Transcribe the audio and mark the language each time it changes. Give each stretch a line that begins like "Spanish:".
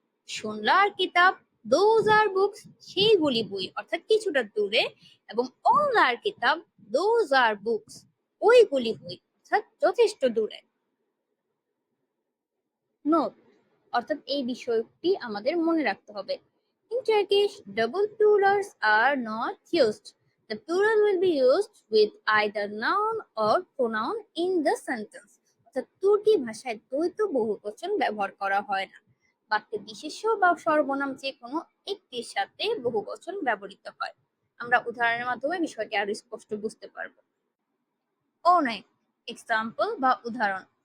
Turkish: শুনলার কিতাব,
English: those are books,
Bangla: সেইগুলি বই অর্থাৎ কিছুটা দূরে। এবং
Turkish: অনলার কিতাব,
English: those are books,
Bangla: ওইগুলি বই অর্থাৎ যথেষ্ট দূরে। নোট, অর্থাৎ এই বিষয়টি আমাদের মনে রাখতে হবে।
English: In Turkish, double plurals are not used. The plural will be used with either noun or pronoun in the sentence.
Bangla: অর্থাৎ তুর্কি ভাষায় দ্বৈত বহুবচন ব্যবহার করা হয় না, বাক্যে বিশেষ্য বা সর্বনাম যে কোনো একটির সাথে বহুবচন ব্যবহৃত হয়। আমরা উদাহরণের মাধ্যমে বিষয়টি আরো স্পষ্ট বুঝতে পারবো। অনেক এক্সাম্পল বা উদাহরণ।